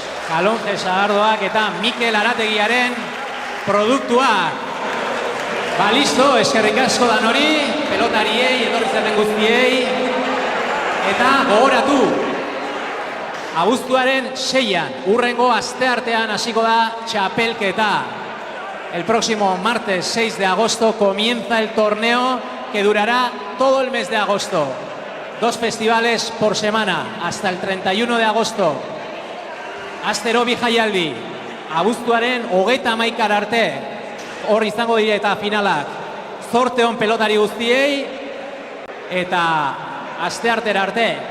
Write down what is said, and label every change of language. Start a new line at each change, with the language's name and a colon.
Basque: Kalonje Sagardoak eta Mikel Arategiaren produktuak. Listo, eskerrik asko dan hori, pelotariei, etorri zaten guztiei. Eta gogoratu, abuztuaren 6an, hurrengo asteartean hasiko da txapelketa.
Spanish: El próximo martes 6 de agosto comienza el torneo que durará todo el mes de agosto. 2 festivales por semana, hasta el 31 de agosto.
Basque: Astero bi jaialdi, abuztuaren 31 arte, hor izango dira eta finalak. Zorte on pelotari guztiei, eta asteartera arte,